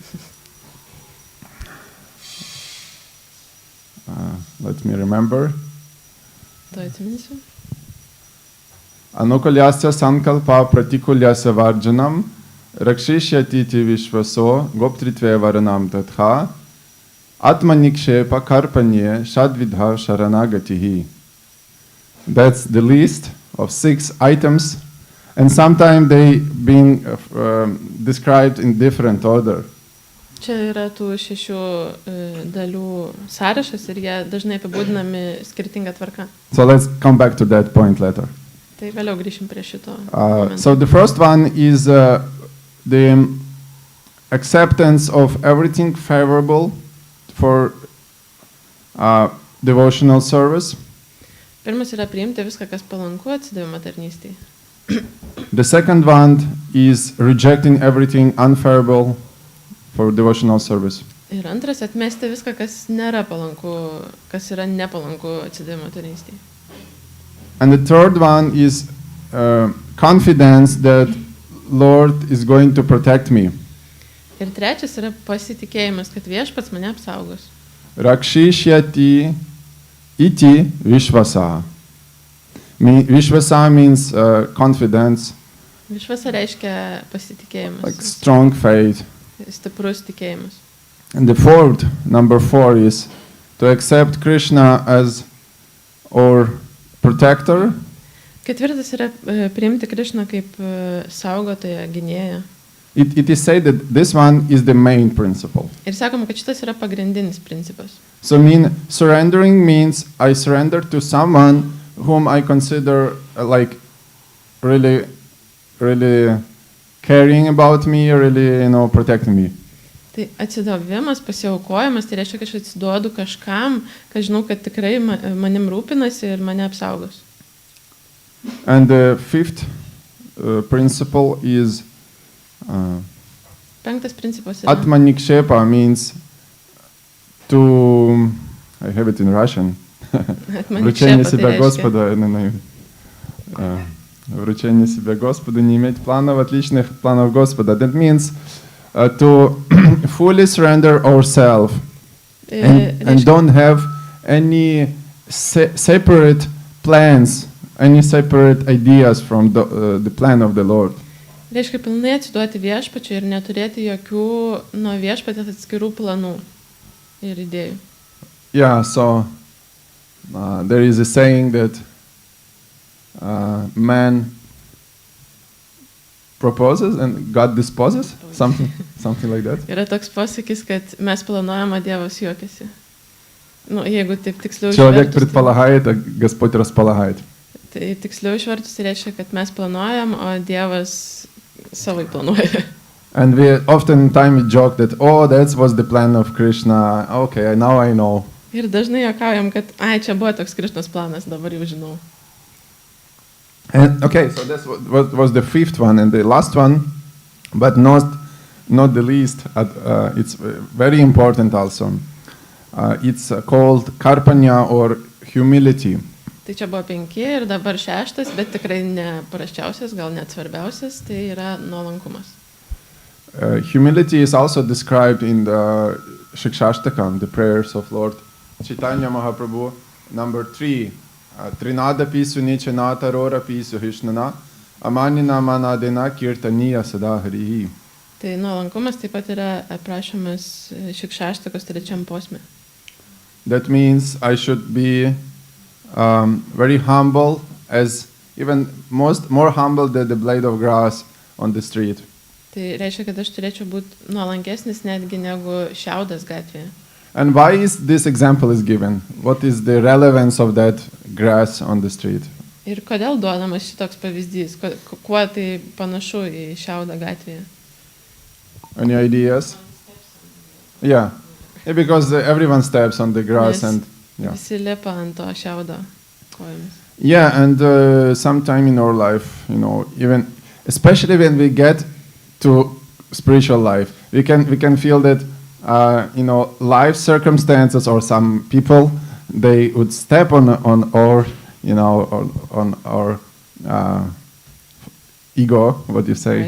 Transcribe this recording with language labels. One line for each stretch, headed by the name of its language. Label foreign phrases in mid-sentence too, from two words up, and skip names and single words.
English: Let me remember.
Lithuanian: To atsiminsiu.
Sanskrit: आनुकूल्यस्य सङ्कल्पः प्रातिकूल्यस्य वर्जनम् रक्षिष्यतीति विश्वासो गोप्तृत्वे वरणं तथा आत्मनिक्षेप कार्पण्ये षड्विधा शरणागतिः.
English: That's the list of 6 items, and sometimes they being described in different order.
Lithuanian: Čia yra tų 6 dalių sąrašas ir jie dažnai apibūdinami skirtinga tvarka.
English: So let's come back to that point later.
Lithuanian: Tai vėliau grįšim prie šito.
English: So the first one is the acceptance of everything favorable for devotional service.
Lithuanian: Pirmas yra priimti viską, kas palanku atsidavimo tarnystei.
English: The second one is rejecting everything unfavorable for devotional service.
Lithuanian: Ir antras atmesti viską, kas nėra palanku, kas yra nepalanku atsidavimo tarnystei.
English: And the third one is confidence that Lord is going to protect me.
Lithuanian: Ir trečias yra pasitikėjimas, kad viešpats mane apsaugos.
Sanskrit: रक्षिष्यति इति विश्वासः.
English: Vishvasa means confidence,
Lithuanian: Višvasa reiškia pasitikėjimas.
English: like strong faith.
Lithuanian: Stiprus tikėjimas.
English: And the fourth, number 4, is to accept Krishna as our protector.
Lithuanian: Ketvirtas yra priimti Krišną kaip saugotoją, gynėją.
English: It is said that this one is the main principle.
Lithuanian: Ir sakoma, kad šitas yra pagrindinis principas.
English: So surrendering means I surrender to someone whom I consider like really caring about me, really, protecting me.
Lithuanian: Tai atsidavimas, pasiaukojimas, tai reiškia, kad aš atsiduodu kažkam, kad žinau, kad tikrai manim rūpinasi ir mane apsaugos.
English: And the fifth principle is
Lithuanian: Penktas principas yra atmanikshepa,
English: means to, I have it in Russian.
Russian: Вручение себя Господа, вручение себя Господу, не иметь планов, отличных планов Господа.
English: That means to fully surrender ourselves and don't have any separate plans, any separate ideas from the plan of the Lord.
Lithuanian: Reiškia pilnai atsiduoti viešpačiui ir neturėti jokių nuo viešpatės atskirų planų ir idėjų.
English: Yeah, so there is a saying that man proposes and God disposes, something like that.
Lithuanian: Yra toks posakis, kad mes planuojam, o Dievas juokiasi. Jeigu taip tiksliau
Russian: Человек предполагает, а Господь располагает.
Lithuanian: Tai tiksliau išvertus reiškia, kad mes planuojam, o Dievas savai planuoja.
English: And we oftentimes joke that, oh, that was the plan of Krishna. Okay, now I know.
Lithuanian: Ir dažnai juokaujam, kad čia buvo toks Krišnos planas, dabar jau žinau.
English: And okay, so this was the fifth one, and the last one, but not the least. It's very important also. It's called karpanya or humility.
Lithuanian: Tai čia buvo 5 ir dabar 6, bet tikrai ne prasčiausias, gal net svarbiausias, tai yra nuolankumas.
English: Humility is also described in the Shikshashtakam, the prayers of Lord Chaitanya Mahaprabhu, number 3.
Sanskrit: तृणादपि सुनीचेन तरोरपि सहिष्णुना अमानिना मानदेन कीर्तनीयः सदा हरिः.
Lithuanian: Tai nuolankumas taip pat yra aprašomas Šikšaštakos 3 posme.
English: That means I should be very humble as even more humble than the blade of grass on the street.
Lithuanian: Tai reiškia, kad aš turėčiau būti nuolankesnis netgi negu šiaudas gatvėje.
English: And why is this example is given? What is the relevance of that grass on the street?
Lithuanian: Ir kodėl duodamas šitoks pavyzdys? Kuo tai panašu į šiaudą gatvėje?
English: Any ideas? Yeah, because everyone steps on the grass and yeah.
Lithuanian: Visi lipa ant to šiaudo kojomis.
English: Yeah, and sometime in our life, even especially when we get to spiritual life, we can feel that life circumstances or some people, they would step on our on our ego, what you say.